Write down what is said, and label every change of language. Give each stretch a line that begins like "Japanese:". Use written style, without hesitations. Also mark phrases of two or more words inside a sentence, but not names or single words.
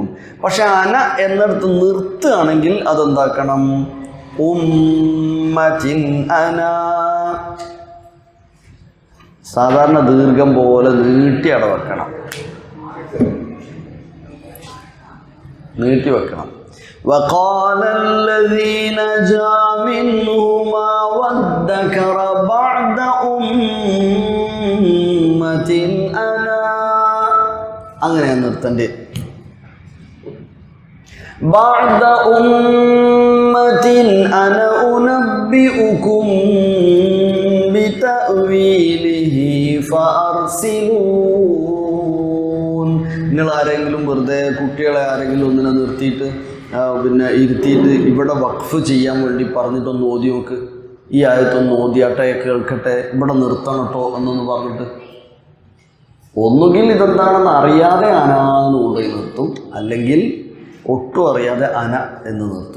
Malayalam: പക്ഷെ അന എന്നിടത്ത് നിർത്തുകയാണെങ്കിൽ അതെന്താക്കണം?
Arabic: أمة أنا.
Malayalam: സാധാരണ ദീർഘം പോലെ നീട്ടി അവിടെ വെക്കണം, നീട്ടി വെക്കണം.
Arabic: وقال الذي نجا منهما وادكر بعد أمة أنا.
Malayalam: അങ്ങനെയാണ് നിർത്തണ്ടേ.
Arabic: بعد أمة أنا أنبئكم بتأويله فأرسلون.
Malayalam: നിങ്ങൾ ആരെങ്കിലും വെറുതെ കുട്ടികളെ ആരെങ്കിലും ഒന്നിനെ നിർത്തിയിട്ട് ഇരുത്തിയിട്ട് ഇവിടെ വഖഫ് ചെയ്യാൻ വേണ്ടി പറഞ്ഞിട്ടൊന്ന് ഓതി നോക്ക്. ഈ ആയത്തൊന്ന് ഓതിയാട്ടെ, കേൾക്കട്ടെ, ഇവിടെ നിർത്തണം കേട്ടോ എന്നൊന്ന് പറഞ്ഞിട്ട്. ഒന്നുകിൽ ഇതെന്താണെന്ന് അറിയാതെ അനാന്ന് ഓതി നിർത്തും, അല്ലെങ്കിൽ ഒട്ടും അറിയാതെ അന എന്ന് നിർത്തും.